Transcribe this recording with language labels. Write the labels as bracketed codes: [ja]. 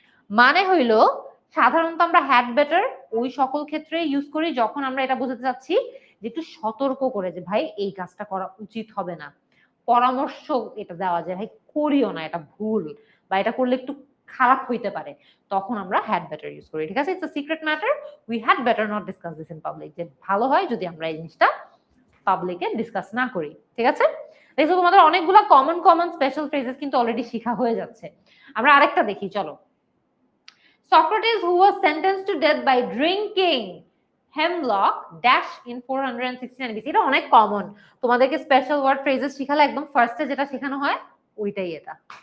[bn] মানে হইলো সাধারণত আমরা হ্যাড বেটার ওই সকল ক্ষেত্রে ইউজ করি যখন আমরা এটা বোঝাতে চাচ্ছি যে একটু সতর্ক করে যে ভাই এই কাজটা করা উচিত হবে না, পরামর্শ এটা দেওয়া যায় ভাই করিও না, এটা ভুল, বা এটা করলে একটু খারাপ হইতে পারে, তখন আমরা হ্যাড বেটার ইউজ করি। ঠিক আছে, [en] it's a secret matter, we had better not discuss this in public, [bn] যে ভালো হয় যদি আমরা এই জিনিসটা পাবলিকে ডিসকাস না করি। ঠিক আছে, দেখো তোমাদের অনেকগুলো কমন কমন স্পেশাল ফ্রেজেস কিন্তু অলরেডি শেখা হয়ে যাচ্ছে। আমরা আরেকটা দেখি, চলো। [en] Socrates, who was sentenced to death by drinking hemlock dash in 469 BC, [bn] এটা অনেক কমন। তোমাদেরকে স্পেশাল ওয়ার্ড ফ্রেজেস শিখালে একদম ফার্স্টে যেটা শেখানো হয় ওইটাই এটা।